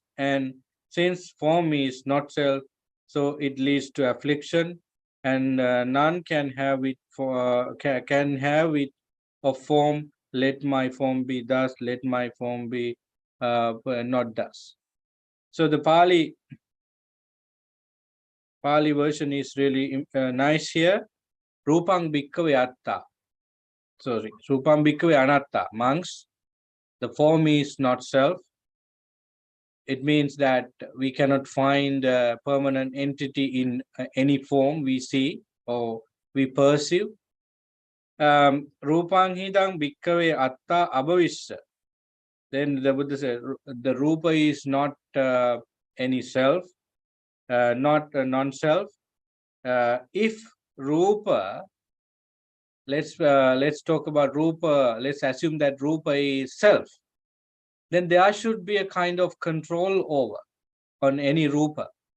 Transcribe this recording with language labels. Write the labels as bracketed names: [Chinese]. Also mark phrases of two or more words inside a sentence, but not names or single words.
[English] And since form is not self, so it leads to affliction, and none can have it can have it of form. Let my form be thus. Let my form be not thus. So the Pali version is really nice here. [Pali] Rupang bhikkhave atta. Sorry, Rupang bhikkhave anatta. [English] Monks, the form is not self. It means that we cannot find a permanent entity in any form we see or we perceive. [Pali] Rupang hidang bhikkhave atta abhavissa. [English] Then the Buddha said the Rupa is not any self, not non-self. If Rupa, let's talk about Rupa, let's assume that Rupa is self, then there should be a kind of control over on any Rupa.